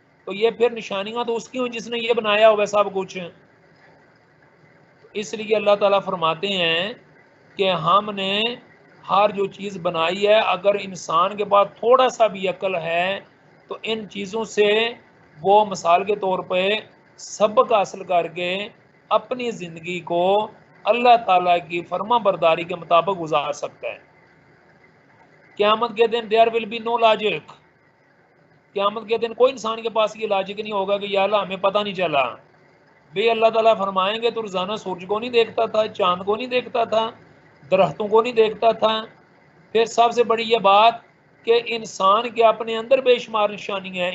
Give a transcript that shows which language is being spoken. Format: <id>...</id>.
<ur>تو یہ پھر نشانیاں تو اس کی ہوں جس نے یہ بنایا ہوگا سب کچھ. اس لیے اللہ تعالیٰ فرماتے ہیں کہ ہم نے ہر جو چیز بنائی ہے، اگر انسان کے پاس تھوڑا سا بھی عقل ہے تو ان چیزوں سے وہ مثال کے طور پہ سبق حاصل کر کے اپنی زندگی کو اللہ تعالیٰ کی فرما برداری کے مطابق گزار سکتا ہے. قیامت کے دن</ur> <en>there will be no logic.</en> <ur>قیامت کے دن کوئی انسان کے پاس یہ لاجک نہیں ہوگا کہ یا اللہ ہمیں پتہ نہیں چلا. بے اللہ تعالیٰ فرمائیں گے تو روزانہ سورج کو نہیں دیکھتا تھا، چاند کو نہیں دیکھتا تھا، درختوں کو نہیں دیکھتا تھا. پھر سب سے بڑی یہ بات کہ انسان کے اپنے اندر بے شمار نشانی ہے.</ur>